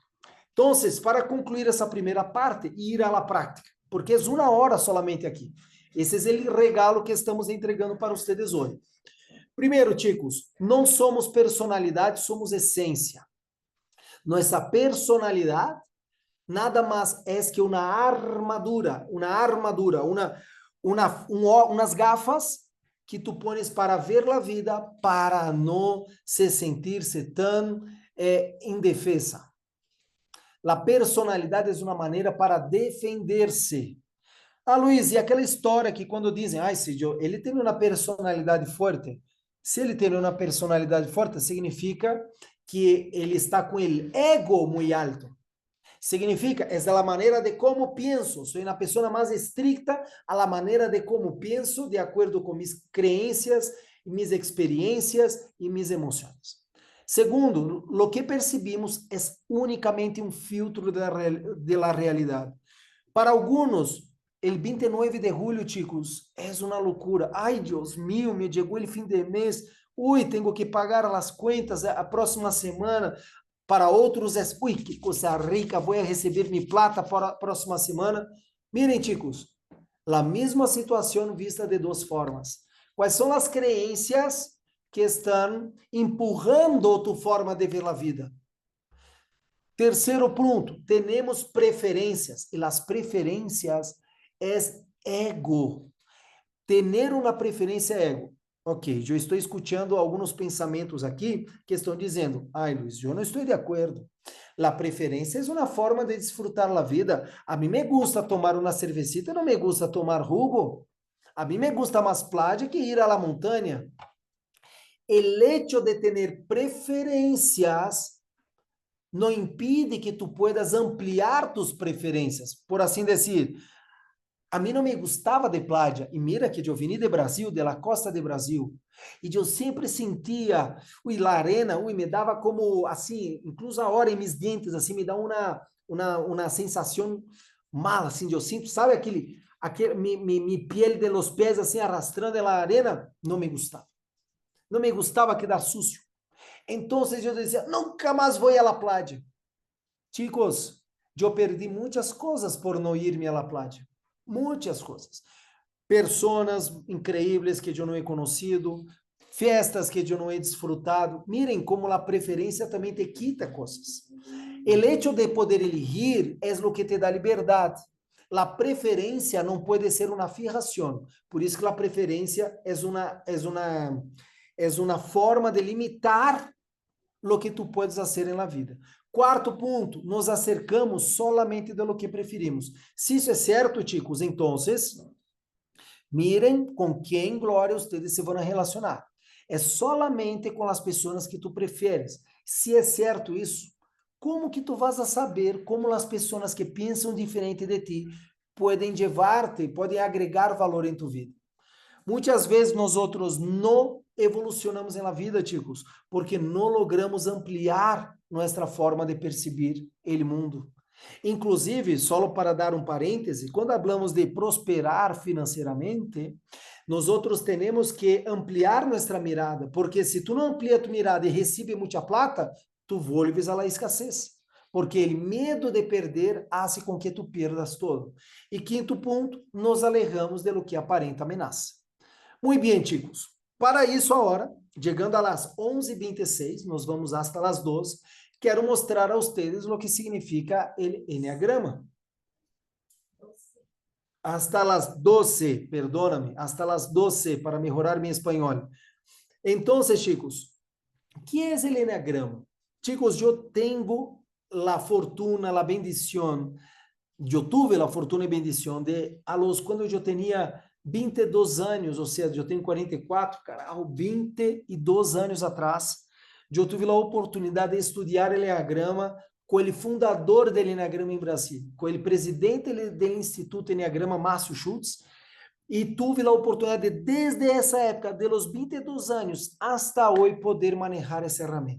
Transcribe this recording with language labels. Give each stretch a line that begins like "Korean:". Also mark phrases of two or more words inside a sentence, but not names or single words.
Portuguese: Então, para concluir essa primeira parte e ir
Spanish: à la
Portuguese: prática, porque é uma hora solamente aqui. Esse é o regalo que estamos entregando para vocês hoje. Primeiro, chicos, não somos personalidade, somos essência. Nossa personalidade
Spanish: nada más es que una armadura, unas gafas que tú pones para ver la vida, para no se sentirse tan indefesa.
Portuguese: La personalidade é uma maneira para defender-se. Ah, Luiz, e aquela história que quando dizem, ai, Cid, ele tem uma personalidade forte. Se ele tem uma personalidade forte, significa que ele está com o ego muito alto. Significa, é a maneira de como penso. Sou uma pessoa mais estricta
Spanish: a la maneira
Portuguese: de como penso, de acordo com minhas crenças, minhas experiências e minhas emoções. Segundo, o que percebimos é unicamente um filtro
Spanish: de la realidade.
Portuguese: Para alguns, o 29 de julho, chicos, é uma loucura. Ai, Deus mío, me chegou o fim de mês. Ui, tenho que pagar as contas a próxima semana. Para outros é, ui, que coisa rica, vou receber minha plata para a próxima semana.
Spanish: Miren, chicos,
Portuguese: a mesma situação vista de duas formas. Quais são as crenças que estão empurrando tu forma de ver a vida? Terceiro ponto, temos preferências, e as preferências é ego. Ter uma preferência é ego. Ok, eu estou escutando alguns pensamentos aqui que estão dizendo, ai, Luiz, eu não estou de acordo. A preferência é uma forma de desfrutar a vida. A mim
Spanish: me gusta
Portuguese: tomar uma cervecita, não
Spanish: me gusta
Portuguese: tomar jugo. A mim
Spanish: me gusta
Portuguese: mais playa que ir
Spanish: à la montanha. El hecho de
Portuguese: ter preferências não
Spanish: impide que tu puedas ampliar tus preferências.
Portuguese: Por assim dizer, a mim não me gostava de playa, e mira que eu vim de Brasil,
Spanish: de la costa
Portuguese: de Brasil, e eu sempre sentia, ui, a arena, ui, me dava como, assim, incluso a hora em meus dentes, assim, me dá uma sensação mal, assim, eu sinto, sabe
Spanish: mi piel de los
Portuguese: pés, assim, arrastrando na arena, não me gostava. Não me gostava quedar sucio. Então, eu dizia, nunca mais vou à playa. Chicos, eu perdi muitas coisas por não irme à playa. Muitas coisas. Personas increíbles que eu não he conhecido, festas que eu não he disfrutado. Miren como a preferência também te quita coisas.
Spanish: El hecho de poder elegir es lo que te da liberdade.
Portuguese: La preferência não pode ser uma fijação. Por isso que a preferência é uma forma de limitar
Spanish: lo que tu puedes hacer en la vida.
Portuguese: Quarto ponto,
Spanish: nos acercamos solamente de lo que preferimos.
Portuguese: Se isso é certo, chicos, então, miren com quem, glória, ustedes se vão relacionar. É solamente com as pessoas que
Spanish: tu prefieres.
Portuguese: Se é certo isso, como que
Spanish: tu vas a saber
Portuguese: como as pessoas que pensam diferente de ti podem levar-te, podem agregar valor em tu vida? Muitas vezes nós outros não evolucionamos na vida, chicos, porque não logramos ampliar nossa forma de perceber o mundo. Inclusive, só para dar um parêntese, quando falamos de prosperar financeiramente, nós outros temos que ampliar nossa mirada, porque se tu não amplia tu mirada e recebe muita plata,
Spanish: tu volves a la
Portuguese: escassez. Porque o medo de perder hace com que tu perdas todo. E quinto ponto,
Spanish: nos alejamos de lo que
Portuguese: aparenta ameaça. Muito bem, chicos. Para isso, agora, chegando
Spanish: a las 11:26,
Portuguese: nós vamos
Spanish: hasta las 12.
Portuguese: Quero mostrar a vocês o que significa o Enneagrama.
Spanish: Hasta las 12, perdóname, hasta las 12
Portuguese: para melhorar meu espanhol. Então, chicos, o que é o Enneagrama? Chicos, eu tenho a fortuna, a bendição, eu tive a fortuna e bendição de, quando eu tinha 22 anos, ou seja, eu tenho 44, caralho, 22 anos atrás, eu tive a oportunidade de estudar Enneagrama com o fundador do Enneagrama em Brasil, com o presidente do Instituto Enneagrama, Márcio Schultz, e tive a oportunidade de, desde essa época,
Spanish: de los
Portuguese: 22 anos hasta hoje, poder manejar essa ferramenta.